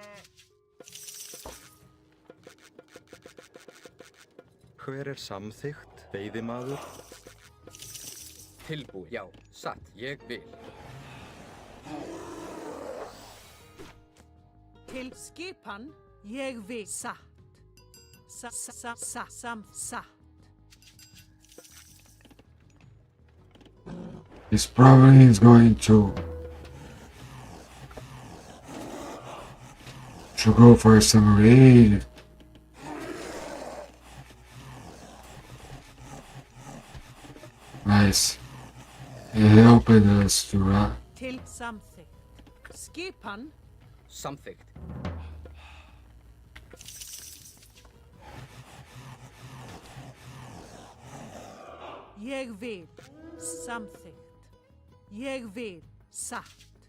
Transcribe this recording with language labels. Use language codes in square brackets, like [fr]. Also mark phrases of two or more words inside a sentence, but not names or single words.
[is] Hver er samþykkt? Veiðimaður. Tilbúin. Já. Satt. Ég vil. Til. Skipan. Ég vil. Satt. Satt. [en] This probably is going to go for some raid. Nice. It helped us to [is] Til. Samþykkt. Skipan. Samþykkt. Ég vil. Samþykkt. Ég vil. Satt.